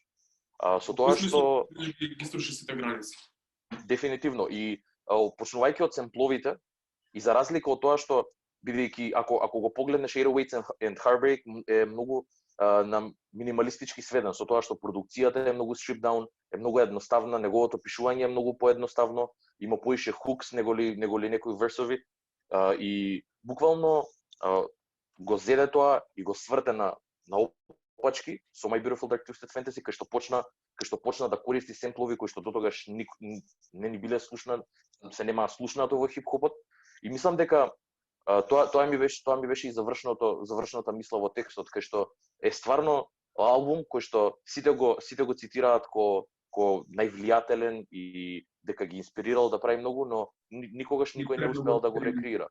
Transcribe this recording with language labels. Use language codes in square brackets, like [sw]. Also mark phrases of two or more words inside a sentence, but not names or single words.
[mk] Со тоа што ги струши сите граници. Дефинитивно и почнувајќи од семпловите и за разлика од тоа што бидејќи ако го погледнеш Airwaves and Heartbreak е многу на минималистички сведен со тоа што продукцијата е многу [en] stripped down, [mk] е многу едноставна, неговото пишување е многу поедноставно, има поише хукс неголи некои версови и буквално го зеде тоа и го сврте на опачки со My Beautiful Dark Twisted Fantasy кај што почна да користи семплови кои што дотогаш не ни биле се нема слушнато во хип-хопот и мислам дека тоа ми беше и завршната мисла во текстот кај што е стварно албум кој што сите го цитираат ко највлијателен и дека ги инспирирал да прави многу, но никогаш никој не успеал да го рекреира.